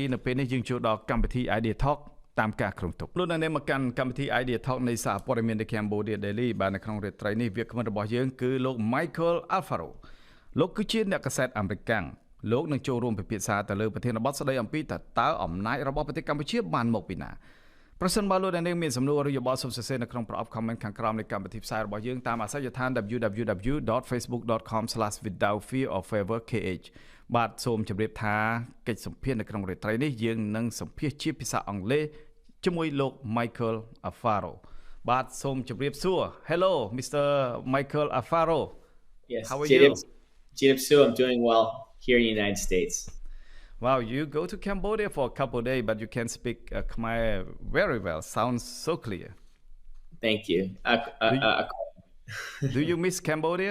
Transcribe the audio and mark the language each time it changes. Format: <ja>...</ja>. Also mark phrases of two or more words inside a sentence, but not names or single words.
<km>នៅពេលនេះយើងចូលដល់កម្មវិធី Idea Talk តាមការគ្រោងទុកលោកអ្នកនាងមកកាន់កម្មវិធី Idea Talk នៃសារព័ត៌មាន The Cambodia Daily បាទនៅក្នុងរាត្រីនេះវាគ្មិនរបស់យើងគឺលោក Michael Alfaro លោកគឺជាអ្នកកាសែតអាមេរិកលោកនឹងចូលរួមពិភាក្សាទៅលើប្រធានបទស្ដីអំពីតើអំណាចរបស់ប្រទេសកម្ពុជាបានមកពីណាប្រសិនបើលោកអ្នកនាងមានសំណួរឬយោបល់សូមសរសេរនៅក្នុងប្រអប់ comment ខាងក្រោមនៃកម្មវិធីផ្សាយរបស់យើងតាមអាសយដ្ឋាន www.facebook.com/withoutfearorfavorkh បាទសូមជម្រាបថាកិច្ចសម្ភាសន៍នៅក្នុងរាត្រីនេះយើងនឹងសម្ភាសជាភាសាអង់គ្លេសជាមួយលោក Michael Alfaro បាទសូមជម្រាបសួរ</km> <en>Hello Mr. Michael Alfaro. Yes. How are you? I'm doing well here in the United States. Wow, you go to Cambodia for a couple of days, but you can speak Khmer very well. Sounds so clear. Thank you. Do you miss Cambodia?</en>